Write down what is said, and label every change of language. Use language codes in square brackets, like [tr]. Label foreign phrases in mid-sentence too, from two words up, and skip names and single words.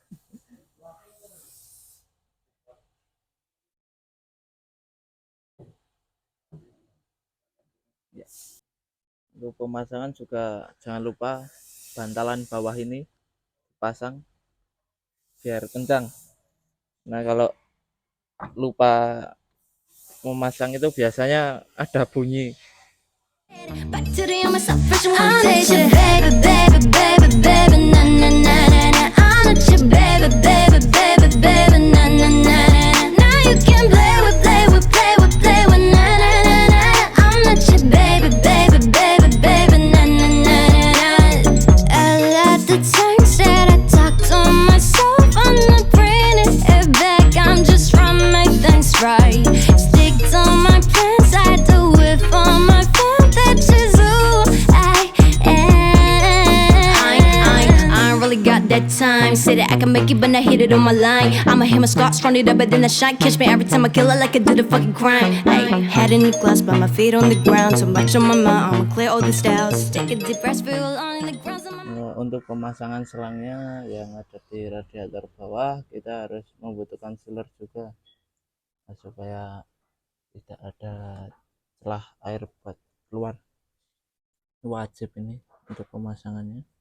[id] Untuk pemasangan juga jangan lupa bantalan bawah ini pasang biar kencang. Nah kalau lupa memasang itu biasanya ada bunyi. [en] Back to the on myself, fresh and temptation. Baby, baby, baby, baby, na na na na na. I'm not your baby, baby, baby, baby, na na na na. Now you can play with, play with, play with, play with, na na na na. I'm not your baby, baby, baby, baby, na na na na. I let the time said I talk to myself, I'm not bringing it back. I'm just trying to make things right. Stick to my plans, I do it for my. Got that time, say that I can make it, but I hit it on my line. I'ma hit my spots, run it up, but then I shine. Catch me every time I kill it like I did a fucking crime. Ay, head in the glass, but my feet on the ground. So much on my mind, I'ma clear all the styles. Take a deep breath, feel on the ground. [id] Untuk pemasangan selangnya yang ada di radiator bawah, kita harus membutuhkan sealer juga, supaya tidak ada celah air buat keluar. Wajib ini untuk pemasangannya.